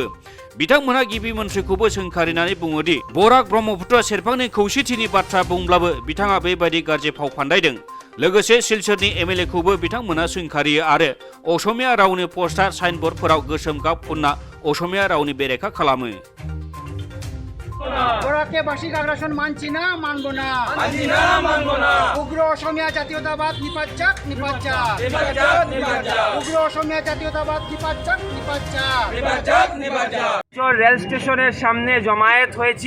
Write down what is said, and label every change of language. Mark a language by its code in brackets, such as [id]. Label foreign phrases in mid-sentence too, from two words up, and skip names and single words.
[brx] बिथांमोनहा गिबि मन्थ्रिखौबो सोंखारिनानै बुङोदि बराक ब्रह्मपुत्र सेरफांनि खौसेथिनि बाथ्रा बुंब्लाबो बिथाङा बेबायदि गाज्रि फाव फान्दायदों। लोगोसे सिलचरनि MLAखौबो बिथांमोनहा सोंखारियो आरो असमिया रावनि पस्टार साइनबर्डफोराव गोसोम गाब फुनना असमिया रावनि बेरेखा खालामो। [bn] বরাকে বার্ষিক আগ্রাসন মানছি না, মানবো না, উগ্র অসমীয়া জাতীয়তাবাদ নিপাত যাক। উগ্র অসমীয়া জাতীয়তাবাদ নিপাত যাক। রেল স্টেশনের সামনে জমায়েত হয়েছি।